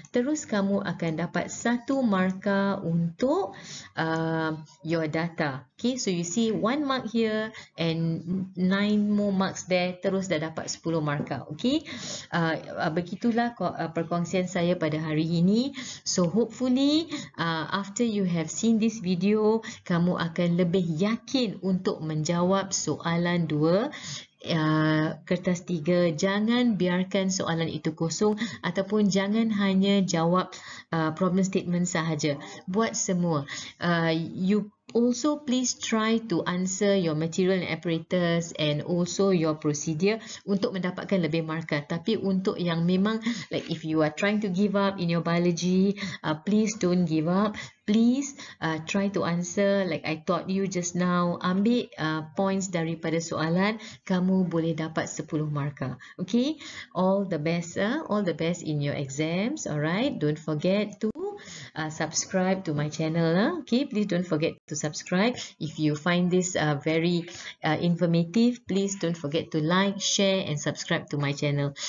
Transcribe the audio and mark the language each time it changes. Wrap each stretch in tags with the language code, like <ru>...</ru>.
<ms>Terus kamu akan dapat 1 markah untuk</ms> <en>your data. Okay, so you see 1 mark here and 9 more marks there.</en> <ms>Terus dah dapat 10 markah. Okay, begitulah perkongsian saya pada hari ini.</ms> <en>So hopefully after you have seen this video,</en> <ms>kamu akan lebih yakin untuk menjawab soalan 2. Kertas 3, jangan biarkan soalan itu kosong ataupun jangan hanya jawab problem statement sahaja. Buat semua.</ms> <en>You also please try to answer your material and apparatus and also your procedure</en> <ms>untuk mendapatkan lebih markah. Tapi untuk yang memang</ms> <en>like if you are trying to give up in your biology, please don't give up. Please try to answer like I taught you just now.</en> <ms>Ambil points daripada soalan, kamu boleh dapat 10 markah.</ms> <en>Okay, all the best in your exams. Alright, don't forget to subscribe to my channel. Okay, please don't forget to subscribe. If you find this very informative, please don't forget to like, share and subscribe to my channel.</en>